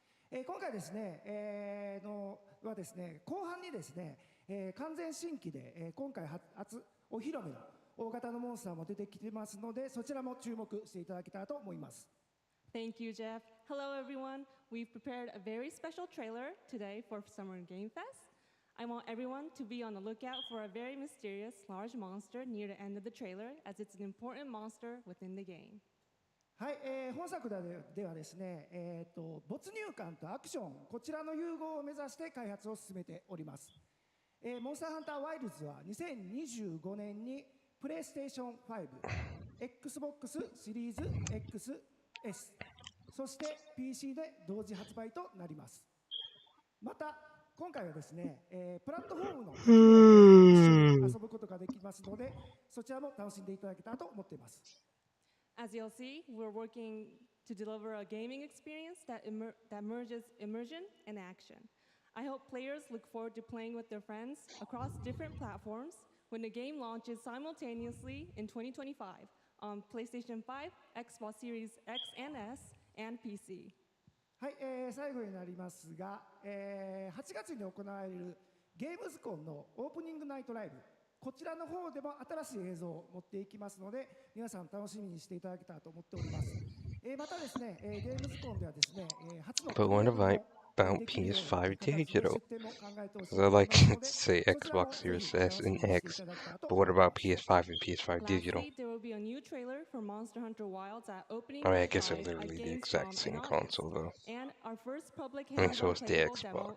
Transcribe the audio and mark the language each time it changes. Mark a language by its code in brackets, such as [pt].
[ja] 今回ですね、はですね、後半にですね、完全新規で、今回初お披露目の大型のモンスターも出てきてますので、そちらも注目していただけたらと思います。 [en] Thank you, Jeff. Hello, everyone. We've prepared a very special trailer today for Summer Game Fest. I want everyone to be on the lookout for a very mysterious large monster near the end of the trailer, as it's an important monster within the game. [ja] はい、本作ではですね、没入感とアクション、こちらの融合を目指して開発を進めております。モンスターハンターワイルズは2025年にプレイステーション5、Xbox シリーズ XS、そして PC で同時発売となります。また、今回はですね、プラットフォームの一緒に遊ぶことができますので、そちらも楽しんでいただけたらと思っています。 [en] As you'll see, we're working to deliver a gaming experience that merges immersion and action. I hope players look forward to playing with their friends across different platforms when the game launches simultaneously in 2025 on PlayStation 5, Xbox Series X and S, and PC. [ja] はい、最後になりますが、8月に行われるゲームズコンのオープニングナイトライブ、こちらの方でも新しい映像を持っていきますので、皆さん楽しみにしていただけたらと思っております。またですね、ゲームズコンではですね、初の [en] But what about PS5 digital? Because I like to say Xbox Series S and X, but what about PS5 and PS5 digital? Lastly, there will be a new trailer for Monster Hunter Wilds at opening. I mean, I guess they're literally the exact same console, though. And our first public And so is hands-on the playable demo